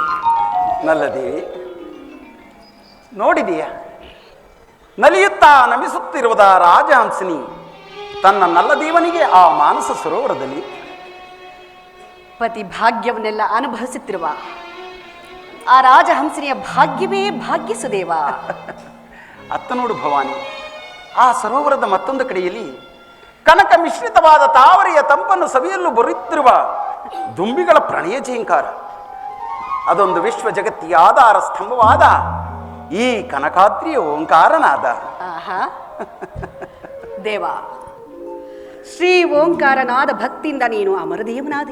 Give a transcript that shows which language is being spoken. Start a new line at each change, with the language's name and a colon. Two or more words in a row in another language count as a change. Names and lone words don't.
Kannada: ನಲ್ಲದೇವಿ, ನೋಡಿದೆಯಾ ನಲಿಯುತ್ತಾ ನಮಿಸುತ್ತಿರುವುದ ರಾಜಹಂಸಿನಿ ತನ್ನ ನಲ್ಲದೇವನಿಗೆ ಆ ಮಾನಸ ಸರೋವರದಲ್ಲಿ ಪತಿ ಭಾಗ್ಯವನ್ನೆಲ್ಲ ಅನುಭವಿಸುತ್ತಿರುವ ಆ ರಾಜಹಂಸಿನಿಯ ಭಾಗ್ಯವೇ ಭಾಗ್ಯ ಸುದೇವ. ಅತ್ತ ನೋಡು ಭವಾನಿ, ಆ ಸರೋವರದ ಮತ್ತೊಂದು ಕಡೆಯಲ್ಲಿ ಕನಕ ಮಿಶ್ರಿತವಾದ ತಾವರೆಯ ತಂಪನ್ನು ಸವಿಯಲು ಬರುತ್ತಿರುವ ದುಂಬಿಗಳ ಪ್ರಣಯ ಝೇಂಕಾರ. ಅದೊಂದು ವಿಶ್ವ ಜಗತ್ತಿಯ ಆಧಾರ ಸ್ತಂಭವಾದ ಈ ಕನಕಾದ್ರಿಯ ಓಂಕಾರನಾದ. ಆಹಾ ದೇವ, ಶ್ರೀ ಓಂಕಾರನಾದ ಭಕ್ತಿಯಿಂದ ನೀನು ಅಮರದೇವನಾದೆ.